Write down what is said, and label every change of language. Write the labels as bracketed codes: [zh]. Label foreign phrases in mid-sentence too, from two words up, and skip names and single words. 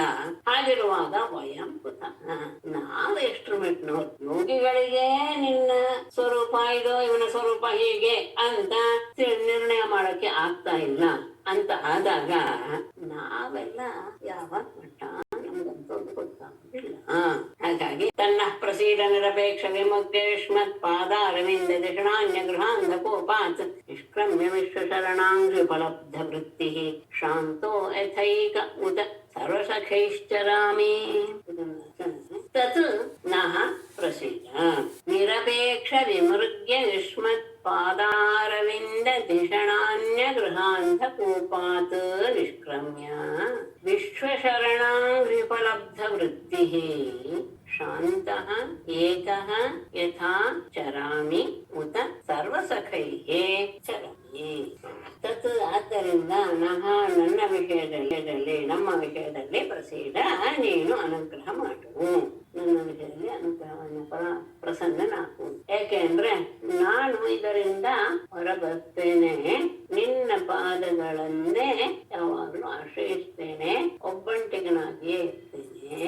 [kn] ಹಾಗಿರುವಾಗ [sa] ವಯಂ ಕುತಃ [kn] ನಾವು ಎಷ್ಟು ಮೆಟ್ನೋರು ಯೋಗಿಗಳಿಗೆ ನಿನ್ನ ಸ್ವರೂಪ ಇದು ಇವನ ಸ್ವರೂಪ ಹೀಗೆ ಅಂತ ನಿರ್ಣಯ ಮಾಡಕ್ಕೆ ಆಗ್ತಾ ಇಲ್ಲ ಅಂತ ಆದಾಗ ನಾವೆಲ್ಲ ಯಾವ ಮಟ್ಟ ನಮ್ಗಂತೂ ಗೊತ್ತಾಗುದಿಲ್ಲ. [sa] ಹಾಗಾಗಿ ತನ್ನ ಪ್ರಸೀದ ನಿರಪೇಕ್ಷ ವಿಮುಕ್ತೇಶ್ಮತ್ ಪಾದ ಅರವಿಂದ ದಿಷಣಾನ್ಯ ಗೃಹಾಂಧಕೋಪಾತ್ ನಿಷ್ಕ್ರಮ್ಯ ವಿಶ್ವಶರಣಾಂಘ್ರಿ ಫಲಬ್ಧ ವೃತ್ತಿ ಶಾಂತೋ ಯಥೈಕ ಉತ ಸರ್ವಸಖೈಶ್ಚರಾಮಿ ತತ್ ನಃ ಪ್ರಸೀದ ನಿರಪೇಕ್ಷ ವಿಮೃಗ್ಯ ಯುಷ್ಮತ್ ಪಾದಾರವಿಂದ ದಿಷಣಾನ್ಯ ಗೃಹಾಂಧಕೋಪಾತ್ ನಿಷ್ಕ್ರಮ್ಯ ವಿಶ್ವಶರಣಾಂಘ್ರಿಫಲಬ್ಧ ವೃತ್ತಿ ಶಾಂತಃ ಏಕಃ ಯಥಾ ಚರಾಮಿ ಉತ ಸರ್ವಸಖೈಃ ಚರಾಮಿ. [kn] ತತ್ ಆದ್ದರಿಂದ ನಹ ನನ್ನ ವಿಷಯದಲ್ಲಿ ನಮ್ಮ ವಿಷಯದಲ್ಲಿ ಪ್ರಸೀದ ನೀನು ಅನುಗ್ರಹ ಮಾಡು, ನನ್ನ ವಿಷಯದಲ್ಲಿ ಅನುಗ್ರಹವನ್ನು ಪ್ರಸನ್ನನಾಗು. ಯಾಕೆಂದ್ರೆ ನಾನು ಇದರಿಂದ ಹೊರಬರ್ತೇನೆ, ನಿನ್ನ ಪಾದಗಳನ್ನೇ ಯಾವಾಗಲೂ ಆಶ್ರಯಿಸ್ತೇನೆ, ಒಬ್ಬಂಟಿಗನಾಗಿಯೇ ಇರ್ತೇನೆ.